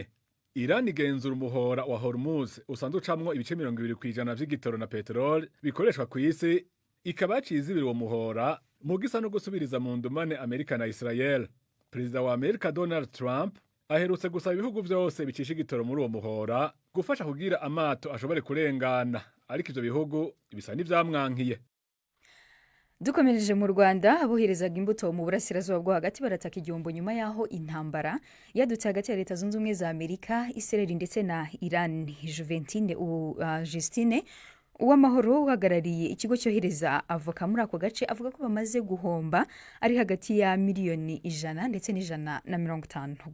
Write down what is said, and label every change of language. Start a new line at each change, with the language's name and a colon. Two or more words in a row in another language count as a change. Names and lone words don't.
Rundi: Iran igenzura umuhora wa Hormuz usanzwe ucamwo ibice 20% vy'igitoro na peteroli bikoreshwa ku isi, ikaba yacizibira uwo muhora mu gisa no gusubiriza mu ndumane Amerika na Israel. perezida wa Amerika Donald Trump aherutse gusaba ibihugu byose bicisha igitoro muri uwo muhora gufasha kugira amato ashobore kurengana, ariko ivyo bihugu bisa n'ivyamwankiye.
Kinyarwanda: Dukomereje mu Rwanda, aboherezaga imbuto mu burasirazuba bwo hagati barataka igihombo nyuma yaho intambara yadutse hagati ya Leta Zunze Ubumwe za Amerika, Israel ndetse na Iran. Justine Uwamahoro uhagarariye ikigo cyohereza avoka muri ako gace avuga ko bamaze guhomba ari hagati ya miliyoni 100 ndetse n'150.